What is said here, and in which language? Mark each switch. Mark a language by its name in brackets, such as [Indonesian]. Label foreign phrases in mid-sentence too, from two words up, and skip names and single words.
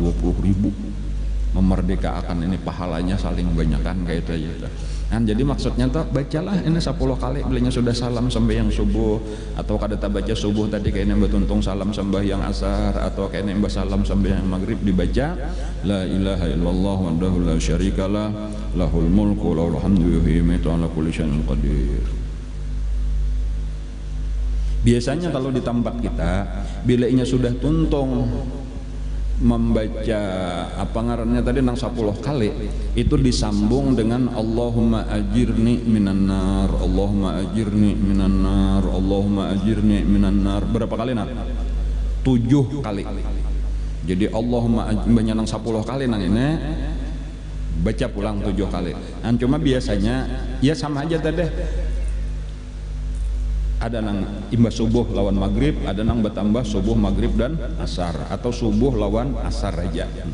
[Banjar] Memerdeka akan ini pahalanya saling banyakan kayak itu aja. Nah, jadi maksudnya tuh bacalah ini 10 kali belinya sudah salam sembahyang subuh, atau kada tak baca subuh tadi kayaknya betuntung salam sembahyang asar, atau kayaknya mbak salam sembahyang maghrib dibaca [Arabic] لا إله إلا الله وحده لا شريك له له الملك وله الحمد يحيي ويميت على كل شيء قدير. [Banjar] Biasanya kalau di tempat kita bila inya sudah tuntung membaca apa ngarannya tadi nang 10 kali itu disambung dengan [Arabic] اللهم أجرني من النار, اللهم أجرني من النار, اللهم أجرني من النار. [Banjar] Berapa kali nak? 7 kali. Jadi [Arabic] اللهم أجرني [Banjar] nang 10 kali nang ini baca pulang 7 kali. Nah, cuma biasanya ya sama aja tadi. Ada nang imbas subuh lawan maghrib, ada nang bertambah subuh maghrib dan asar, atau subuh lawan asar aja.